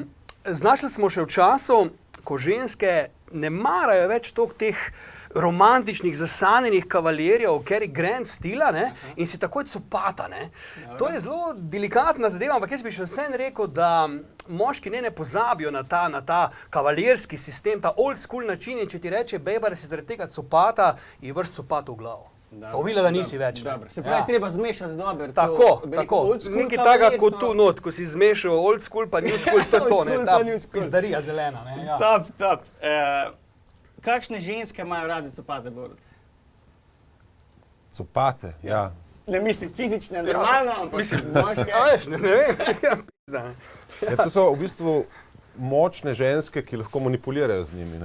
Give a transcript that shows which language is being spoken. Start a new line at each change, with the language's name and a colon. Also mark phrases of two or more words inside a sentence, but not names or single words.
Slovenian: Znašli smo še v času, ko ženske ne marajo več toliko teh romantičnih, zasanjenih kavalerjev, Cary Grant stila, ne, in si takoj copata. Ne. To je zelo delikatna zadeva, ampak jaz bi še vsem rekel, da moški ne pozabijo na ta kavalerski sistem, ta
English: old school
Slovenian: način, in če ti reče bejba, da si zaradi tega copata, je vrst copat v glavo. Ovila, da nisi več. Se pravi, treba zmešati dobro. Tako. Nekaj takega kot tu not, ko si zmešal
English: old school
Slovenian: pa
English: new school,
Slovenian: to je to, ne, ta pizdarija zelena. Ne, ja. Top. Kakšne ženske imajo radi copate, Borut? Copate, ja. Ne mislim fizične, normalno, ampak moške. A veš, ne vem. Ja, to so v bistvu močne ženske, ki lahko manipulirajo z njimi.